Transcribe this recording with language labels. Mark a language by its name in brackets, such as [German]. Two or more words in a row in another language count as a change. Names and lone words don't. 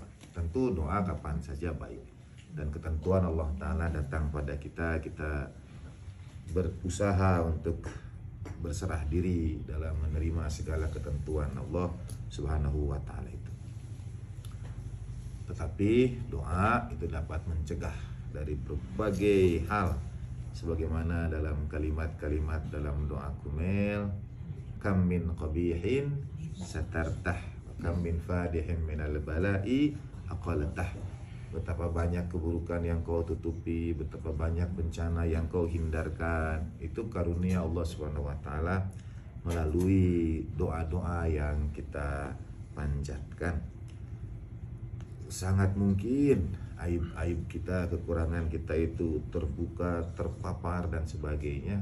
[Indonesian] Tentu doa kapan saja baik, dan ketentuan Allah Ta'ala datang pada kita, kita berusaha untuk berserah diri dalam menerima segala ketentuan Allah Subhanahu wa Ta'ala itu. Tetapi doa itu dapat mencegah dari berbagai hal, sebagaimana dalam kalimat-kalimat dalam doa kumel, [Arabic] كم من قبيح سترته، كم من فادح من البلاء أقلته. [Indonesian] Betapa banyak keburukan yang kau tutupi, betapa banyak bencana yang kau hindarkan. Itu karunia Allah Subhanahu wa Ta'ala melalui doa-doa yang kita panjatkan. Sangat mungkin aib-aib kita, kekurangan kita itu terbuka, terpapar dan sebagainya.